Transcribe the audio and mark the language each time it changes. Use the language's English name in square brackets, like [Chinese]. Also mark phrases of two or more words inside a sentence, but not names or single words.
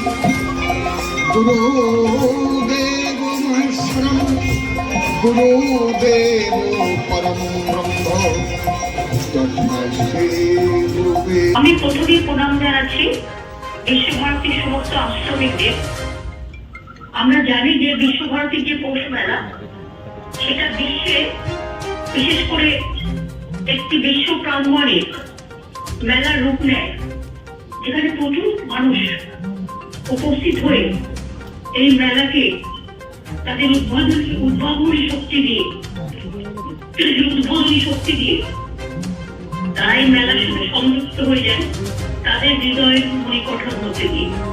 [Sanskrit] गुरुदेव महेश्वरम गुरुदेव परम ब्रह्म तस्मै श्री गुरुवे। [Bangla] আমি প্রথমেই প্রণাম জানাচ্ছি বিশ্বভারতীর সমস্ত আশ্রমিকদের। আমরা জানি যে বিশ্বভারতীর যে পৌষ মেলা, সেটা বিশ্বে বিশেষ করে একটি বিশ্ব প্রাঙ্গণে মেলার রূপ নেয়, যেখানে প্রচুর মানুষ উপস্থিত হয়ে এই মেলাকে তাদের উদ্ভাবনী শক্তি দিয়ে তারা এই মেলার সাথে সংযুক্ত হয়ে যায় তাদের হৃদয়ের মণিকোঠার মধ্যে দিয়ে।